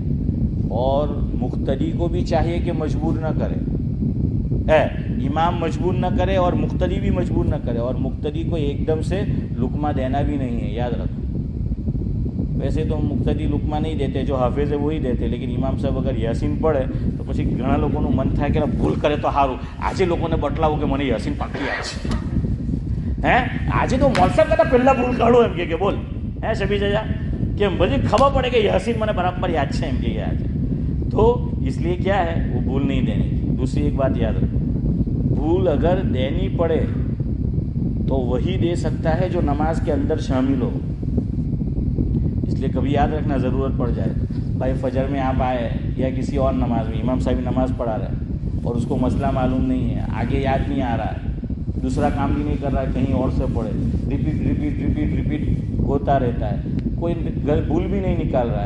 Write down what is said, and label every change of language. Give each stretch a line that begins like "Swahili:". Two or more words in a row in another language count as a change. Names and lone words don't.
Urdu: اور مقتدی کو بھی چاہیے کہ مجبور نہ کرے، امام مجبور نہ کرے اور مقتدی بھی مجبور نہ کرے. اور مقتدی کو ایک دم سے لقمہ دینا بھی نہیں ہے، یاد رکھو. ویسے تو مقتدی لقمہ نہیں دیتے، جو حافظ ہے وہی دیتے. لیکن امام صاحب اگر یاسین پڑھے تو
Gujarati: પછી ઘણા લોકોનું મન થાય કે ભૂલ કરે તો સારું. આજે લોકોને બટલાવું કે મને યાસીન પાકી આવે છે. આજે તો મોલસાબ કરતા પહેલા ભૂલ કાઢો એમ કે બોલ શબી જજા કે બધી ખબર પડે કે યાસીન મને બરાબર યાદ છે એમ કે આજે.
Urdu: تو اس لیے کیا ہے، وہ بھول نہیں دینی. دوسری ایک بات یاد رکھو، بھول اگر دینی پڑے تو وہی دے سکتا ہے جو نماز کے اندر شامل ہو. اس لیے کبھی یاد رکھنا ضرورت پڑ جائے تو بھائی فجر میں آپ آئے یا کسی اور نماز میں، امام صاحب نماز پڑھا رہا ہے اور اس کو مسئلہ معلوم نہیں ہے، آگے یاد نہیں آ رہا ہے، دوسرا کام بھی نہیں کر رہا ہے، کہیں اور سے پڑھے، ریپیٹ ہوتا رہتا ہے، کوئی بھول بھی نہیں نکال رہا ہے.